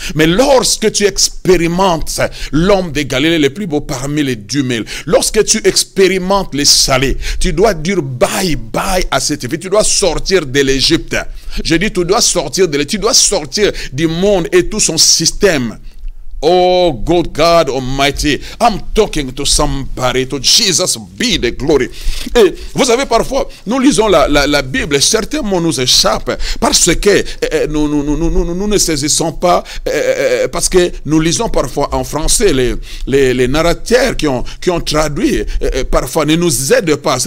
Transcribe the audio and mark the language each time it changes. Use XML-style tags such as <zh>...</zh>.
<fr>Mais lorsque tu expérimentes l'homme de Galilée le plus beau parmi les 10 000. Lorsque tu expérimentes les salés, tu dois dire bye bye à cette vie. Tu dois sortir de l'Égypte. Je dis, tu dois sortir de l'Égypte. Tu dois sortir du monde et tout son système.</fr> <en>Oh, good God Almighty, I'm talking to somebody, to Jesus be the glory.</en> <fr>Et vous savez, parfois, nous lisons la Bible, certains mots nous échappent parce que nous ne saisissons pas, parce que nous lisons parfois en français, les narrateurs qui ont traduit, parfois ne nous aident pas.</fr>